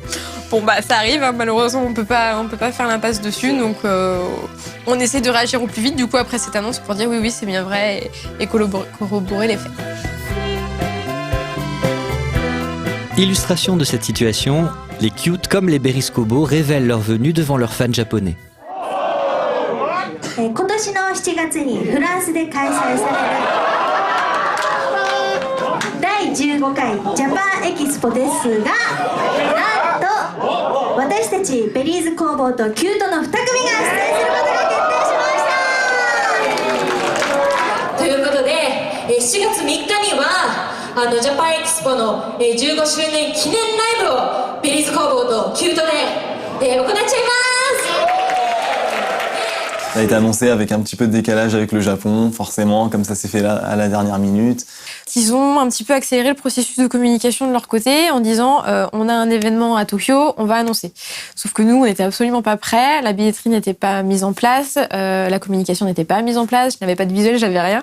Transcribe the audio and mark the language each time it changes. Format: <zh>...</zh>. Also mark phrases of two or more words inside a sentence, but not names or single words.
<fr>Bon, bah ça arrive, hein, malheureusement, on peut pas faire l'impasse dessus, donc on essaie de réagir au plus vite, du coup, après cette annonce, pour dire « oui, c'est bien vrai » et corroborer les faits. Illustration de cette situation, les cute comme les Beriscobo révèlent leur venue devant leurs fans japonais.</fr> <ja>今年の7月にフランスで開催される第15回ジャパンエキスポですが、なんと私たちベリーズ工房とキュートの2組が出演することが決定しました。ということで、7月3日にはジャパンエキスポの15周年記念ライブをベリーズ工房とキュートで行っちゃいます。</ja> <fr>Ça a été annoncé avec un petit peu de décalage avec le Japon, forcément, comme ça s'est fait là à la dernière minute. Ils ont un petit peu accéléré le processus de communication de leur côté en disant on a un événement à Tokyo, on va annoncer. Sauf que nous, on n'était absolument pas prêts, la billetterie n'était pas mise en place, la communication n'était pas mise en place, je n'avais pas de visuel, j'avais rien.</fr>